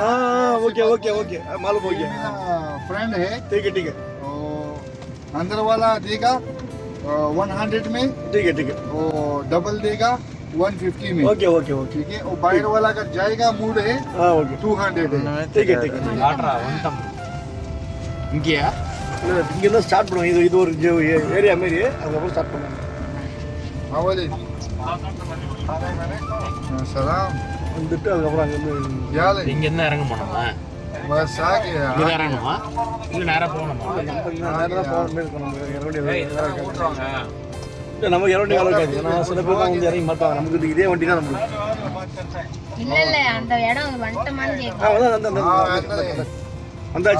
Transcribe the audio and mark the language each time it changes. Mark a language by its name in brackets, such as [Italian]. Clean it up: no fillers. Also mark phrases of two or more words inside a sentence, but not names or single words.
[English] okay okay okay, [Hindi] मालूम हो गया। मेरा फ्रेंड है, ठीक है ठीक है, तो अंदर वाला देगा 100 में, ठीक है ठीक है, वो डबल देगा 150 में। [English] okay okay okay, [Hindi] ठीक है। और बाहर वाला अगर जाएगा मूड है ओके 200 है। ठीक है ठीक है। [Tamil] இங்கேயா இங்கேருந்து ஸ்டார்ட் பண்ணுவோம். இது ஒரு ஏரியா மாரி, அதுக்கப்புறம் ஸ்டார்ட் பண்ணுவோம். [Hindi] सलाम [Tamil] வந்துட்டு அதுக்கப்புறம் அங்கேருந்து [Hindi] यार [Tamil] இங்க இருந்து இறங்க போனோமா? [Hindi] बस आ गया। [Tamil] இங்க தான் இறங்கணுமா இல்ல நேரா போகணுமா? நேரம் போகிற மாதிரி இருக்கும். நம்ம இறங்க நமக்கு இறங்க இருக்காது. ஏன்னா சில பேர் தான் வந்து இறங்கி மாட்டாங்க. நமக்கு இதே வண்டி தான் நம்மளுக்கு. இல்ல இல்ல அந்த இடம் வந்துட்டமான்னு கேக்குறேன். அந்த ஆச்சு.